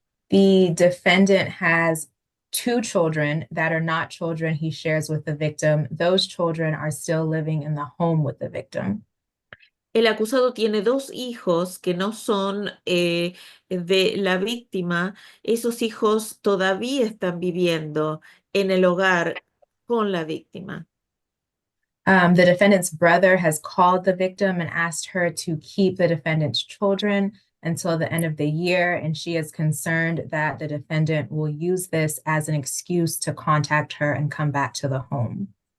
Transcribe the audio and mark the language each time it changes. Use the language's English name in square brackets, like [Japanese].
[English] The defendant has 2 children that are not children he shares with the victim. Those children are still living in the home with the victim. [Spanish] El acusado tiene 2 hijos que no son de la víctima. Esos hijos todavía están viviendo en el hogar con la víctima. [English] The defendant's brother has called the victim and asked her to keep the defendant's children until the end of the year, and she is concerned that the defendant will use this as an excuse to contact her and come back to the home.